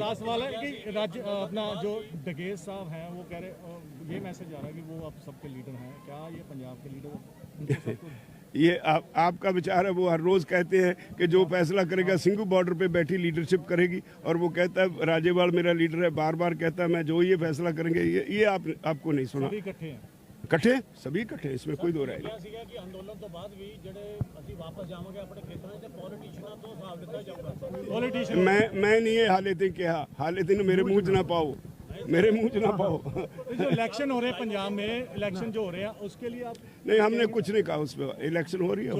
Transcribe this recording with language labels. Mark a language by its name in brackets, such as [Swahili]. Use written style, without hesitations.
[Hindi] Last सवाल है कि राज्य अपना जो डगेज साहब हैं वो कह रहे, ये मैसेज आ रहा है कि वो आप सबके लीडर हैं, क्या ये पंजाब के लीडर? ये आपका विचार है, वो हर रोज कहते हैं कि जो फैसला करेगा सिंघू बॉर्डर पे बैठी लीडरशिप करेगी, और वो कहता है राजेवाल मेरा लीडर है, बार बार कहता है मैं जो ये फैसला करेंगे, ये आपको नहीं सुना। इकट्ठे हैं, इकट्ठे सभी इकट्ठे, इसमें कोई दो राय नहीं। [Punjabi] ਸੀਗਾ ਕਿ ਅੰਦੋਲਨ ਤੋਂ ਬਾਅਦ ਵੀ ਜਿਹੜੇ ਅਸੀਂ ਵਾਪਸ ਜਾਵਾਂਗੇ ਆਪਣੇ ਖੇਤਰਾਂ 'ਚ ਪੋਲੀਟੀਸ਼ੀਅਨਾਂ ਤੋਂ ਹਿਸਾਬ ਲਿੱਤਾ ਜਾਊਗਾ। ਪੋਲੀਟੀਸ਼ੀਅਨ मैं नहीं ये हाले दिन कहा, हाले दिन मेरे मुंह च ना पाओ, मेरे मुंह च ना पाओ। [Hindi] जो इलेक्शन हो रहे हैं पंजाब में, इलेक्शन जो हो रहे हैं उसके लिए आप नहीं हमने कुछ नहीं कहा, उस पर इलेक्शन हो रही है,